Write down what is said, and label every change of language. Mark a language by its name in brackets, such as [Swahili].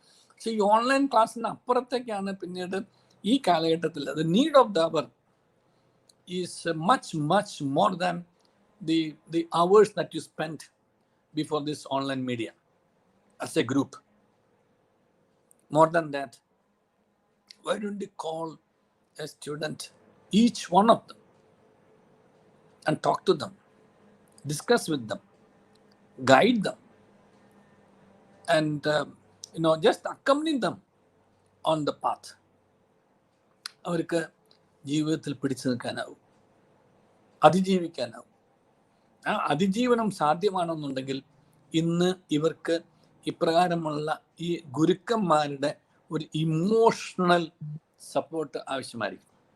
[Malayalam] പക്ഷെ ഈ ഓൺലൈൻ ക്ലാസ്സിന് അപ്പുറത്തേക്കാണ് പിന്നീട് ഈ കാലഘട്ടത്തിൽ the need of the our is much more than the hours that you spend before this online media as A group. [English] More than that, why don't you call a student, each one of them, and talk to them, discuss with them, guide them, and just accompany them on the path. [Malayalam] അവർക്ക് ജീവിതത്തിൽ പിടിച്ചു നിൽക്കാനാവും, അതിജീവിക്കാനാവും. ആ അതിജീവനം സാധ്യമാണെന്നുണ്ടെങ്കിൽ ഇന്ന് ഇവർക്ക് ഇപ്രകാരമുള്ള ഈ ഗുരുക്കന്മാരുടെ ഒരു ഇമോഷണൽ സപ്പോർട്ട് ആവശ്യമായിരിക്കും.